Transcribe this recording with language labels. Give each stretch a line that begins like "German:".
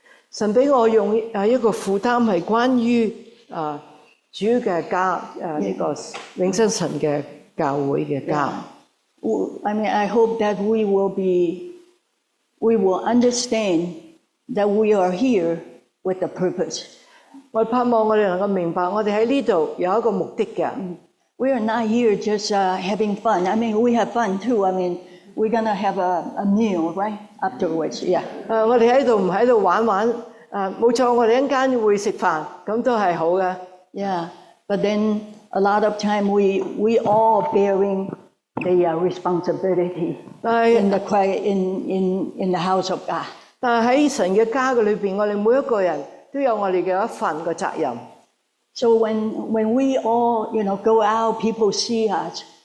Cantonese: 神俾我用一個負擔係關於主嘅家，呢個永生神嘅教會嘅家。
English: I mean, I hope that we will understand that we are here with a purpose.
Cantonese: 我盼望我哋能夠明白，我哋喺呢度有一個目的嘅。
English: We are not here just having fun. I mean, we have fun too. I mean, we're gonna have a meal, right? Afterwards, yeah.
Cantonese: 我哋喺度唔喺度玩，冇錯，我哋一陣間會食飯，咁都係好嘅。
English: Yeah, but then a lot of time we all bearing the responsibility in the house of God.
Cantonese: 但係喺神嘅家嘅裏邊，我哋每一個人都有我哋嘅一份嘅責任。
English: So when we all go out, people see us.